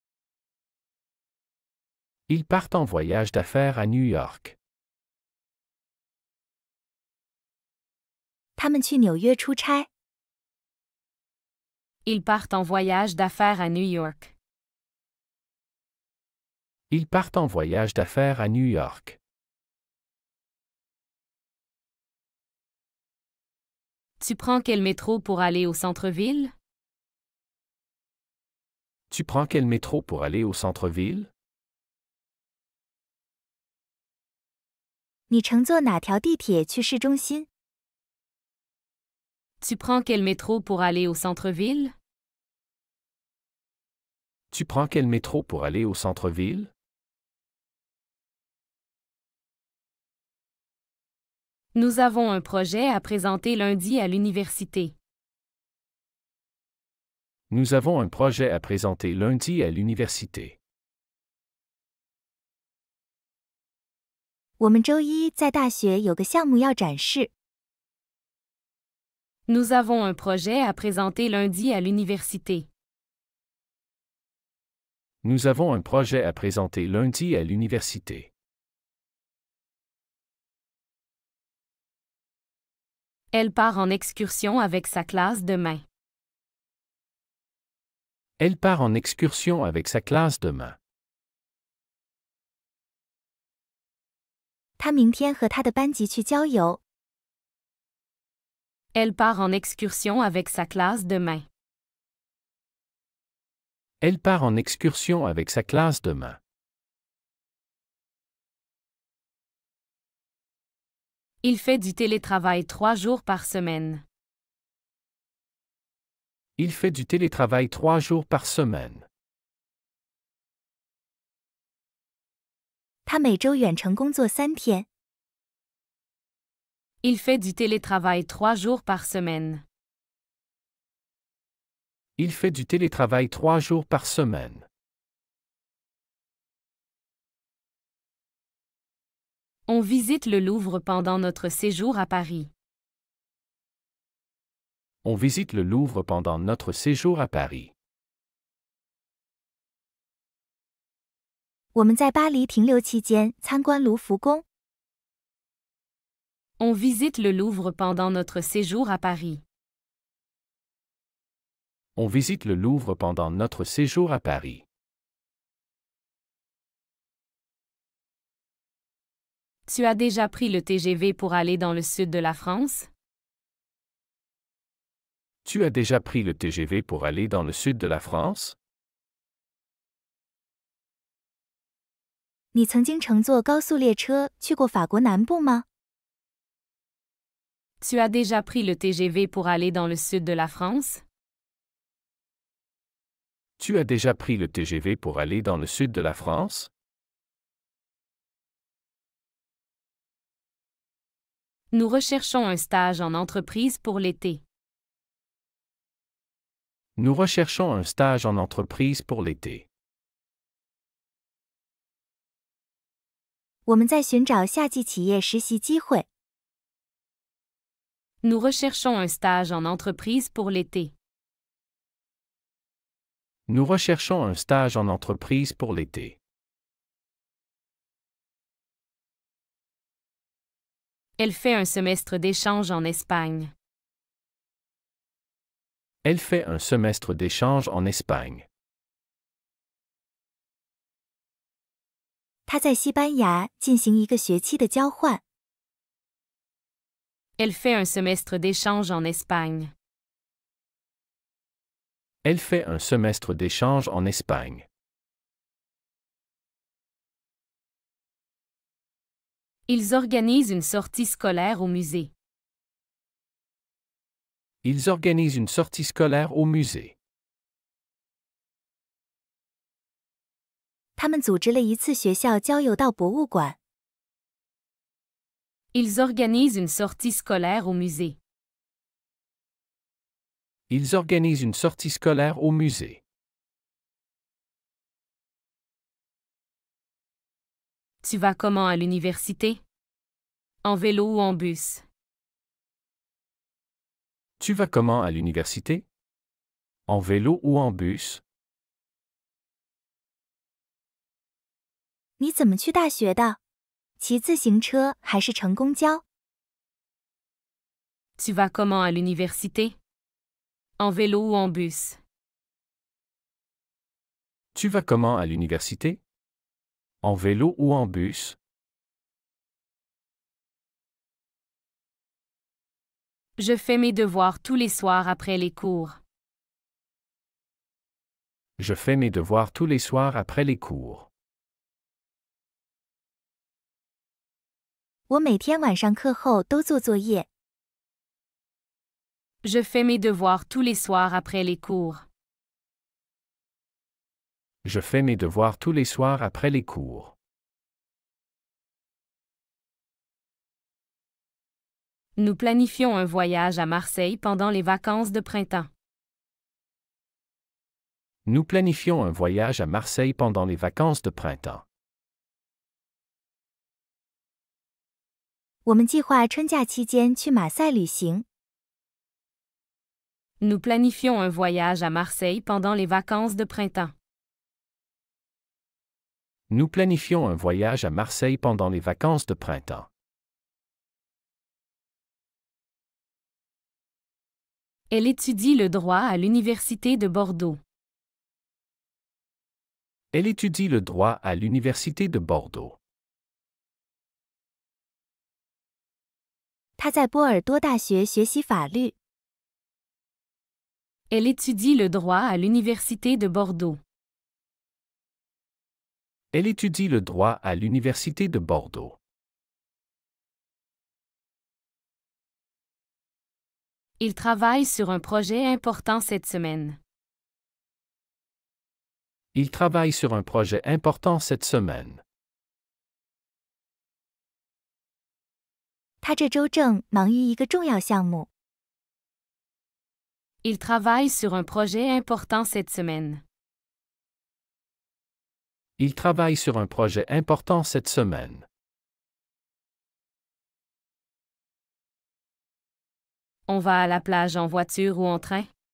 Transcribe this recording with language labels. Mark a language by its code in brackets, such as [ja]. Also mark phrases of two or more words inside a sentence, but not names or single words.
[fr] Ils partent en voyage d'affaires à New York. [zh] 他们去纽约出差。 [fr] Ils partent en voyage d'affaires à New York. Ils partent en voyage d'affaires à New York. Tu prends quel métro pour aller au centre-ville? Tu prends quel métro pour aller au centre-ville? [zh] 你乘坐哪条地铁去市中心？ [fr] Tu prends quel métro pour aller au centre-ville? Tu prends quel métro pour aller au centre-ville? Nous avons un projet à présenter lundi à l'université. Nous avons un projet à présenter lundi à l'université. [zh] 我们周一在大学有个项目要展示。 [fr] Nous avons un projet à présenter lundi à l'université. Nous avons un projet à présenter lundi à l'université. Elle part en excursion avec sa classe demain. Elle part en excursion avec sa classe demain. [zh] 她明天和她的班级去郊游。 [fr] Elle part en excursion avec sa classe demain. Elle part en excursion avec sa classe demain. Il fait du télétravail 3 jours par semaine. Il fait du télétravail 3 jours par semaine. [zh] 她每周远程工作3天。 [fr] Il fait du télétravail 3 jours par semaine. Il fait du télétravail 3 jours par semaine. On visite le Louvre pendant notre séjour à Paris. On visite le Louvre pendant notre séjour à Paris. [zh] 我们在巴黎停留期间参观卢浮宫。 [fr] On visite le Louvre pendant notre séjour à Paris. On visite le Louvre pendant notre séjour à Paris. Tu as déjà pris le TGV pour aller dans le sud de la France? Tu as déjà pris le TGV pour aller dans le sud de la France? [zh] 你曾经乘坐高速列车去过法国南部吗？ [fr] Tu as déjà pris le TGV pour aller dans le sud de la France? Tu as déjà pris le TGV pour aller dans le sud de la France? Nous recherchons un stage en entreprise pour l'été. Nous recherchons un stage en entreprise pour l'été. [zh] 我们在寻找夏季企业实习机会。 [fr] Nous recherchons un stage en entreprise pour l'été. Nous recherchons un stage en entreprise pour l'été. Elle fait un semestre d'échange en Espagne. Elle fait un semestre d'échange en Espagne. [zh] 他在西班牙进行一个学期的交换。 [fr] Elle fait un semestre d'échange en Espagne. Elle fait un semestre d'échange en Espagne. Ils organisent une sortie scolaire au musée. Ils organisent une sortie scolaire au musée. [zh] 他们组织了一次学校郊游到博物馆。 [fr] Ils organisent une sortie scolaire au musée. Ils organisent une sortie scolaire au musée. Tu vas comment à l'université? En vélo ou en bus? Tu vas comment à l'université? En vélo ou en bus? [zh] 你怎么去大学的？骑自行车还是乘公交？ [fr] Tu vas comment à l'université? En vélo ou en bus? Tu vas comment à l'université? En vélo ou en bus? Je fais mes devoirs tous les soirs après les cours. Je fais mes devoirs tous les soirs après les cours. [zh] 我每天晚上课后都做作业。 [fr] Je fais mes devoirs tous les soirs après les cours. Je fais mes devoirs tous les soirs après les cours. Nous planifions un voyage à Marseille pendant les vacances de printemps. Nous planifions un voyage à Marseille pendant les vacances de printemps. [zh] 我们计划春假期间去马赛旅行。 [fr] Nous planifions un voyage à Marseille pendant les vacances de printemps. Nous planifions un voyage à Marseille pendant les vacances de printemps. Elle étudie le droit à l'Université de Bordeaux. Elle étudie le droit à l'Université de Bordeaux. [zh] 他在波尔多大学学习法律。 [fr] Elle étudie le droit à l'Université de Bordeaux. Elle étudie le droit à l'Université de Bordeaux. Il travaille sur un projet important cette semaine. Il travaille sur un projet important cette semaine. [zh] 他这周正忙于一个重要项目。 [fr] Il travaille sur un projet important cette semaine. Il travaille sur un projet important cette semaine. On va à la plage en voiture ou en train?